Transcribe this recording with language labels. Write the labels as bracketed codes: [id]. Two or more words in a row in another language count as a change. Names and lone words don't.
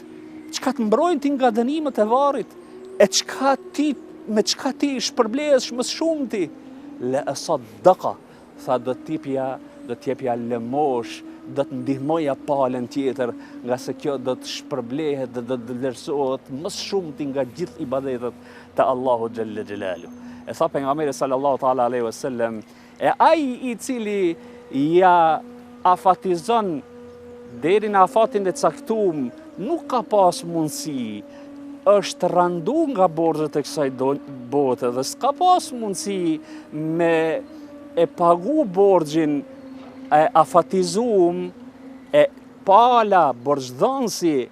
[sq] Çka të mbrojnë ti nga dënimet e varrit? E me çka ti shpërblehesh më shumë ti? [ar] لأصدق, [sq] tha do t'jepja lëmosh, do të ndihmoja palën tjetër, nga se kjo do të shpërblehet dhe do të vlerësohet më shumë ti nga gjithë ibadetet të [ar] الله جل جلاله. [sq] E tha pejgamberi [ar] صلى الله تعالى عليه وسلم, [sq] e ai i cili ja afatizon deri në afatin e caktuar, nuk ka pas mundësi, është randu nga borxhet e kësaj bote dhe s'ka pas mundësi me e pagu borxhin e afatizum, e pala borxhdhënësi